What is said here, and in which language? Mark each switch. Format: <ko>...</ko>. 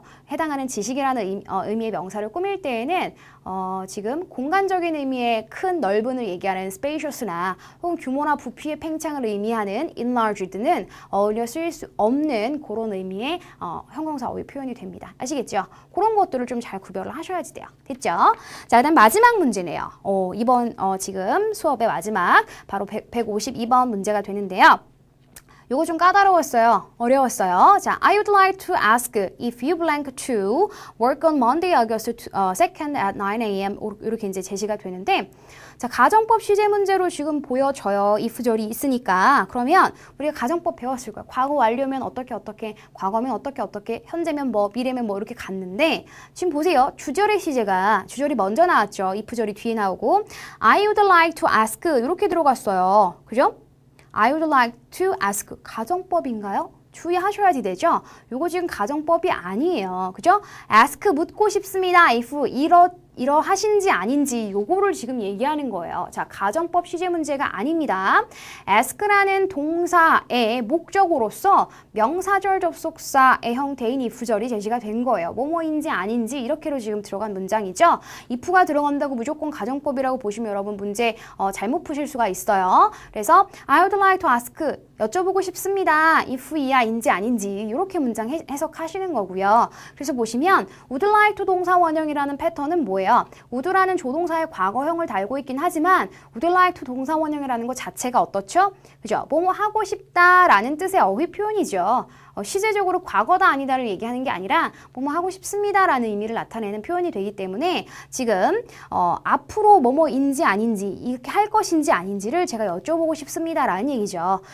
<ko>해당하는 지식이라는 의미의 명사를 꾸밀 때에는 지금 공간적인 의미의 큰 넓은을 얘기하는 spacious나 혹은 규모나 부피의 팽창을 의미하는 enlarged는 어울려 쓰일 수 없는 그런 의미의 형용사 어휘 표현이 됩니다. 아시겠죠? 그런 것들을 좀 잘 구별을 하셔야지 돼요. 됐죠? 자, 그다음 마지막 문제네요. 이번 지금 수업의 마지막 바로 152번 문제가 되는데요. 요거 좀 까다로웠어요. 어려웠어요.</ko> <en>자, I would like to ask if you blank to work on Monday, August 2nd at 9 a.m.</en> <ko>이렇게 이제 제시가 되는데, 자, 가정법 시제 문제로 지금 보여져요. if절이 있으니까. 그러면 우리가 가정법 배웠을 거야. 과거 완료면 어떻게, 과거면 어떻게, 현재면 뭐, 미래면 뭐 이렇게 갔는데, 지금 보세요. 주절의 시제가, 주절이 먼저 나왔죠. if절이 뒤에 나오고,</ko> <en>I would like to ask</en> <ko>이렇게 들어갔어요.</ko> <en>그죠? I would like to ask. 가정법인가요?</en> <ko>주의하셔야지 되죠? 요거 지금 가정법이 아니에요. 그죠? ask 묻고 싶습니다. if 이러하신지 아닌지 요거를 지금 얘기하는 거예요. 자, 가정법 시제 문제가 아닙니다. ask라는 동사의 목적으로서 명사절 접속사의 형태인 if절이 제시가 된 거예요. 뭐뭐인지 아닌지 이렇게로 지금 들어간 문장이죠. if가 들어간다고 무조건 가정법이라고 보시면 여러분 문제 잘못 푸실 수가 있어요. 그래서</ko> <en>I would like to ask</en> <ko>여쭤보고 싶습니다. if이야인지 아닌지 이렇게 문장 해석하시는 거고요. 그래서 보시면 would like to 동사 원형이라는 패턴은 뭐예요? would라는 조동사의 과거형을 달고 있긴 하지만 would like to 동사 원형이라는 것 자체가 어떻죠? 그죠? 뭐뭐 하고 싶다라는 뜻의 어휘 표현이죠. 시제적으로 과거다 아니다를 얘기하는 게 아니라 뭐뭐 하고 싶습니다라는 의미를 나타내는 표현이 되기 때문에 지금 앞으로 뭐뭐인지 아닌지 이렇게 할 것인지 아닌지를 제가 여쭤보고 싶습니다라는 얘기죠.</ko>